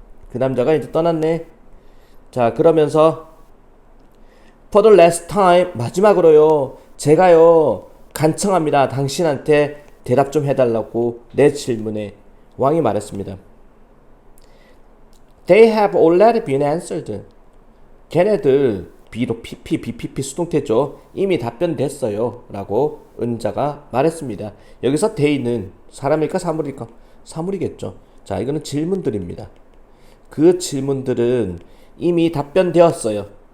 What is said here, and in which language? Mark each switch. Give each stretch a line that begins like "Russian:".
Korean: 그 남자가 이제 떠났네. 자, 그러면서
English: for the last time,
Korean: 마지막으로요, 제가요 간청합니다. 당신한테 대답 좀 해달라고 내 질문에 왕이 말했습니다.
English: They have already been answered.
Korean: 걔네들 B로 PP, BPP 수동태죠. 이미 답변됐어요. 라고 은자가 말했습니다. 여기서 they는 사람일까 사물일까? 사물이겠죠. 자, 이거는 질문들입니다. 그 질문들은 이미 답변되었어요.